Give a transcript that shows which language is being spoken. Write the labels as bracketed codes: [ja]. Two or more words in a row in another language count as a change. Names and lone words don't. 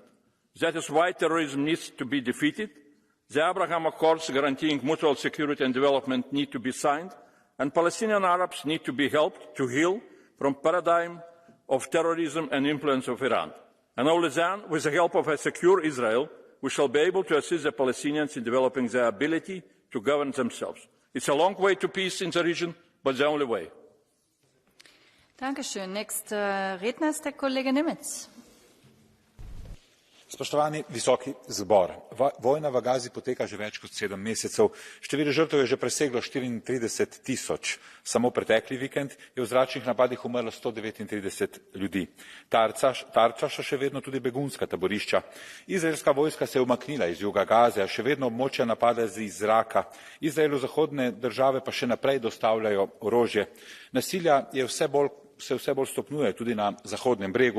[en] That is why terrorism needs to be defeated. The Abraham Accords guaranteeing mutual security and development need to be signed, and Palestinian Arabs need to be helped to heal from paradigm of terrorism and influence of Iran. And only then, with the help of a secure Israel, we shall be able to assist the Palestinians in developing their ability to govern themselves. It's a long way to peace in the region, but the only way. [de] Dankeschön. Nächster Redner ist der Kollege Nemetz. [sl] Spoštovani visoki zbor, vojna v Gazi poteka že več kot 7 mesecev, število žrtev je že preseglo 34 tisoč. Samo pretekli vikend je v zračnih napadih umrlo 139 ljudi. Tarča so še vedno tudi begunska taborišča. Izraelska vojska se je umaknila iz juga Gaze, a še vedno območja napada iz zraka. Izraelu zahodne države pa še naprej dostavljajo orožje. Nasilja se vse bolj stopnjuje tudi na Zahodnem bregu.